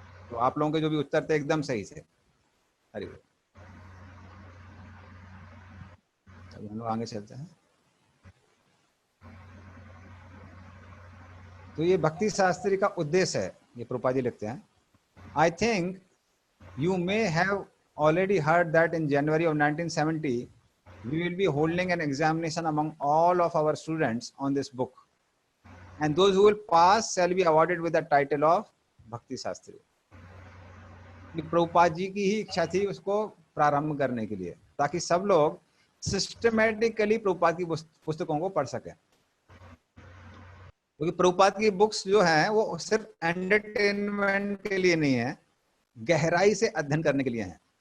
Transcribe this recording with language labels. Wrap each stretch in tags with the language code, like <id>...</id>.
<hi>तो आप लोगों के जो भी उत्तर थे एकदम सही थे। हरि बोल। अभी हम लोग आगे चलते हैं। तो ये भक्ति शास्त्री का उद्देश्य है, ये प्रभुपाद जी लिखते हैं।</hi> <en>I think you may have already heard that in January of 1970 we will be holding an examination among all of our students on this book, and those who will pass shall be awarded with the title of Bhakti Shastri.</en> <hi>Prabhupada ji की ही इच्छा थी उसको प्रारंभ करने के लिए, ताकि सब लोग सिस्टमेटिकली प्रभुपाद की पुस्तकों को पढ़ सकें। क्योंकि प्रभुपाद की बुक्स जो हैं वो सिर्फ एंटरटेनमेंट के लिए नहीं है, गहराई से अध्ययन करने के लिए हैं।</hi>